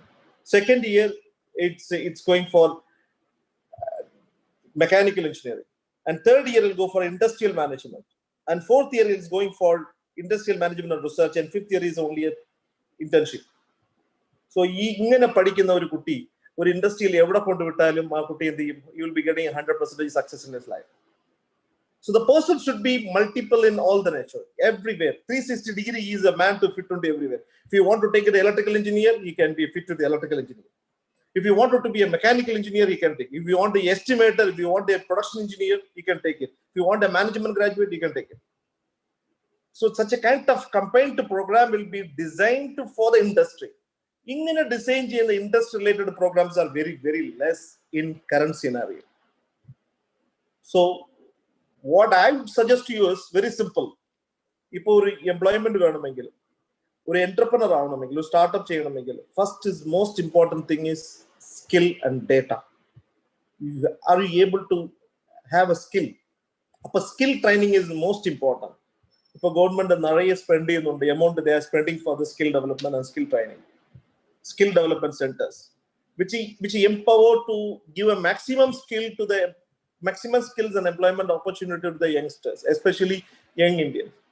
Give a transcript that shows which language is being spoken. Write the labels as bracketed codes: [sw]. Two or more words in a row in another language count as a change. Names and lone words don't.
[en] Second year, it's going for mechanical engineering. And third year will go for industrial management. And fourth year is going for industrial management and research. And fifth year is only an internship. [ml] So, ഇങ്ങനെ പഠിക്കുന്ന ഒരു കുട്ടി ഒരു industry ഇൽ എവിടെ കൊണ്ടു വിട്ടാലും ആ കുട്ടി എന്ത് [en] you will be getting 100% success in his life. So the person should be multiple in all the nature, everywhere. 360 degree, he is a man to fit into everywhere. If you want to take an electrical engineer, he can be fit to the electrical engineer. If you wanted to be a mechanical engineer, he can take it. If you want the estimator, if you want a production engineer, he can take it. If you want a management graduate, he can take it. So such a kind of combined program will be designed for the industry. In a design, the industry related programs are very, very less in current scenario. So what I would suggest to you is very simple. If you employment [ml] വേണമെങ്കിൽ, ഒരു entrepreneur ആവണമെങ്കിൽ, ഒരു startup ചെയ്യണമെങ്കിൽ, [en] first is most important thing is skill and data. Are you able to have a skill? Appo skill training is most important. If government நிறைய spend ചെയ്യുന്നുണ്ട്, amount they are spending for the skill development and skill training, skill development centers, which empower to give a maximum skills and employment opportunity to the youngsters, especially young Indians.